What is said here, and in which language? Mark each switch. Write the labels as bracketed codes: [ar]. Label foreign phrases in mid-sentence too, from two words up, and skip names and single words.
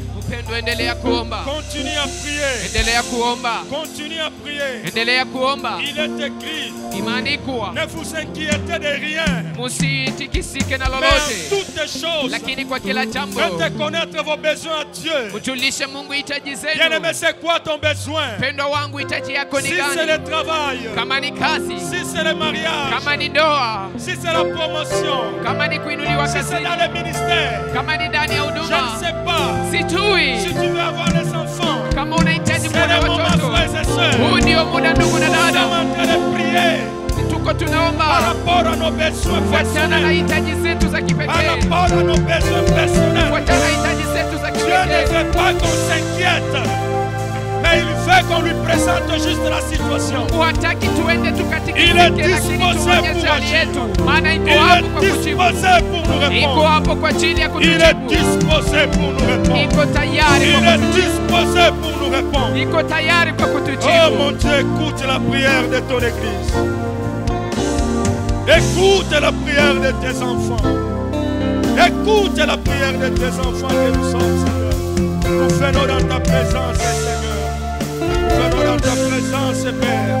[sw] Mpendwa, endelea kuomba, [fr] Continue à prier. [sw] endelea kuomba, [fr] Continue à prier. [sw] endelea kuomba. [fr] Il est écrit, [sw] Imeandikwa, [fr] ne vous inquiétez de rien, [sw] musitikisike na [fr] mais en [sw] lolote, [fr] toutes choses, [sw] lakini kwa kila jambo [fr] faites connaître vos besoins à Dieu. [sw] mjulishe Mungu hitaji [fr] Bien-aimé, [sw] zenu. [fr] c'est quoi ton besoin? [sw] Mpendwa wangu, hitaji yako [fr] Si [sw] ni [fr] c'est [sw] gani? [fr] le travail, [sw] Kama ni kazi, [fr] si c'est le mariage, [sw] kama ni ndoa, [fr] si c'est la promotion, [sw] kama ni kuinuliwa [fr] si c'est dans [sw] kazini, [fr] le ministère, [sw] kama ni ndani ya [fr] je ne [sw] huduma, [fr] sais pas. Si [sw] sijui [fr] tu veux avoir des enfants, [sw] kama unahitaji [fr] c'est [sw] kuwa na [fr] le moment, [sw] watoto. [fr] frères et sœurs. [sw] Huu ndio muda, ndugu na [fr] Nous sommes [sw] dada, [fr] en train de prier [sw] tuko [fr] par [sw] tunaomba [fr] rapport à nos besoins [sw] kufuatana na [fr] personnels, [sw] hitaji zetu za [fr] par [sw] kipekee, [fr] rapport à nos besoins personnels. [sw] kufuatana na hitaji zetu za [fr] Dieu ne [sw] kipekee. [fr] veut pas qu'on s'inquiète, mais il veut qu'on lui présente juste la situation. [sw] Mungu hataki tuende [fr] Il est [sw] tukatikisike, lakini [fr] disposé [sw] tuonyeshe [fr] pour [sw] hali [fr] agir. [sw] yetu, maana iko [fr] Il [sw] hapo [fr] est [sw] kwa kujibu, [fr] disposé pour nous [sw] iko [fr] répondre. [sw] hapo kwa ajili ya [fr] Il est [sw] kutujibu, [fr] disposé pour nous répondre. [sw] iko tayari [fr] Il [sw] kwa [fr] est [sw] kutujibu, [fr] disposé pour nous répondre. [sw] iko tayari kwa [fr] Oh [sw] kutujibu. [fr] mon Dieu, écoute la prière de ton église. Écoute la prière de tes enfants. Écoute la prière de tes enfants que nous sommes, Seigneur. Nous venons dans ta présence, Seigneur. Nous venons dans ta présence, Père.